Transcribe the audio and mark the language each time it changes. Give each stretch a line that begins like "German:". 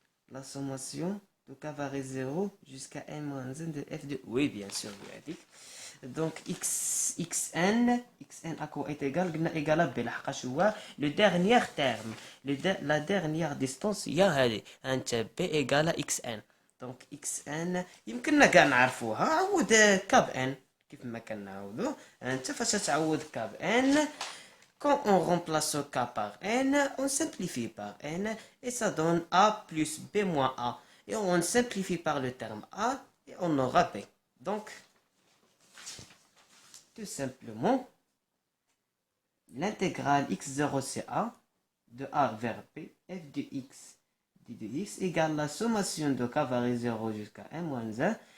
French: La sommation de k varie 0 jusqu'à n moins 1 de f de... Oui, bien sûr, donc xn à quoi est égal? Égal à b. Le dernier terme, la dernière distance
Arabic: هي هذه، انت
French: b égal à xn.
Arabic: donc xn يمكننا كاع نعرفوها، عوض كاب n كيف ما كنعوضو. انت فاش تعوض كاب n،
French: quand on remplace k par n, on simplifie par n et ça donne a plus b moins a, et on simplifie par le terme a et on aura b. Donc tout simplement l'intégrale x0 c'est a de a vers b f de x de x égale la sommation de k varie 0 jusqu'à n moins 1.